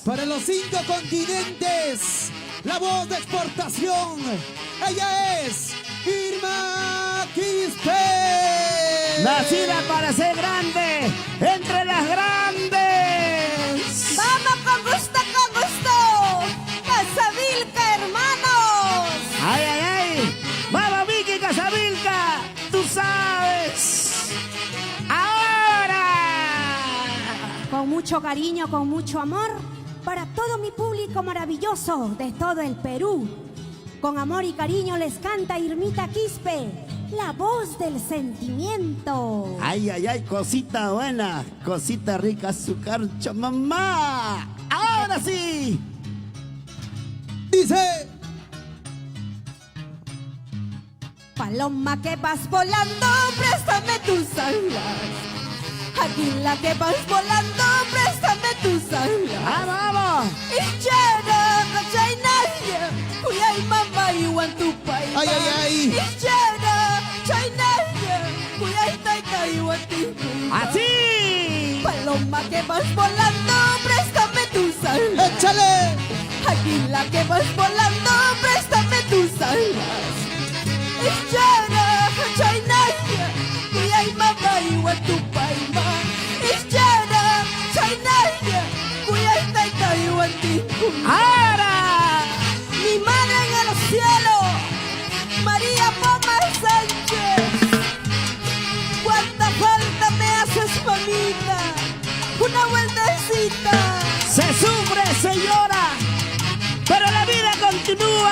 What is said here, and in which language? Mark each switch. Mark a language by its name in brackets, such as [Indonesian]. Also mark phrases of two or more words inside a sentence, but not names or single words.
[Spanish] Para los 5 continentes, la voz de exportación. Ella es Irma Quispe. Nacida para ser grande, entre las grandes. ¡Vamos con gusto, con gusto! ¡Casavilca, hermanos! ¡Ay, ay, ay! ¡Vamos, Vicky Casavilca! ¡Tú sabes! ¡Ahora! Con mucho cariño, con mucho amor, para todo mi público maravilloso de todo el Perú. Con amor y cariño les canta Irmita Quispe, la voz del sentimiento. ¡Ay, ay, ay! Cosita buena, cosita rica, su carcho, mamá. ¡Ahora sí! Dice: Paloma que vas volando, préstame tus alas. Águila que vas volando, préstame tus alas. ¡Vamos, vamos! [Quechua] Ichara, chainaya, kuyay mama iwan tu pai. [Spanish] ¡Ay, ay, ay! [Quechua] Ichara, chainaya, kuyay taita iwan tu pai. [Spanish] ¡Así! Paloma que vas volando, préstame tus alas. ¡Échale! Águila que vas volando, préstame tus alas. [Quechua] Ichara, chainaya, kuyay mama iwan tu pai. Ichara, chainaya, kuyay taita iwan tu pai. [Spanish] ¡Ahora! Mi madre en el cielo, María Poma Sánchez. ¿Cuánta falta me haces, mamita? Una vueltecita. Se sufre, señora, pero la vida continúa.